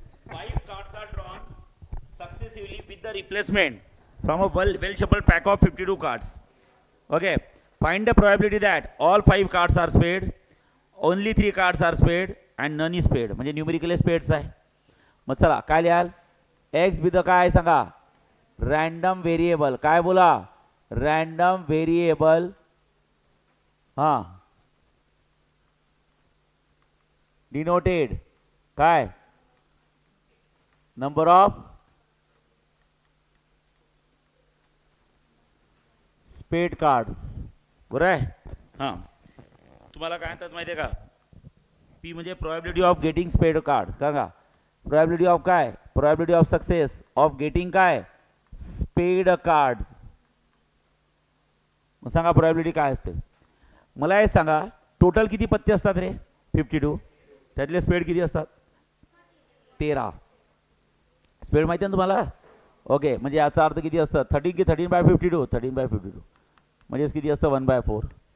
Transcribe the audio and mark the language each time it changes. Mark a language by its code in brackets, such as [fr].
[en] Five cards are drawn successively with the replacement from a well-shuffled pack of 52 cards. Okay. Find the probability that all 5 cards are spade, only 3 cards are spade and none is spade. [mr] म्हणजे numerically spades आहे. मग चला काय लिहाल? X with काय सांगा? Random variable. काय बोला? Random variable. हां डिनोटेड काय? नंबर ऑफ स्पेड कार्ड्स. बरं आहे. हां तुम्हाला काय म्हणतात माहिती आहे का? पी म्हणजे प्रोबॅबिलिटी ऑफ गेटिंग स्पेड कार्ड. सांगा प्रोबॅबिलिटी ऑफ काय? Probability of success of getting काय? स्पेड कार्ड. मग सांगा प्रोबॅबिलिटी काय असते? मला हे सांगा टोटल किती पत्ते असतात रे? 52. त्यातले स्पेड किती असतात? 13. स्पेड माहिती आहे ना तुम्हाला? ओके म्हणजे याचा अर्थ किती असतं? 13 की 13/52? 13/52 म्हणजेच किती असतं? 1/4.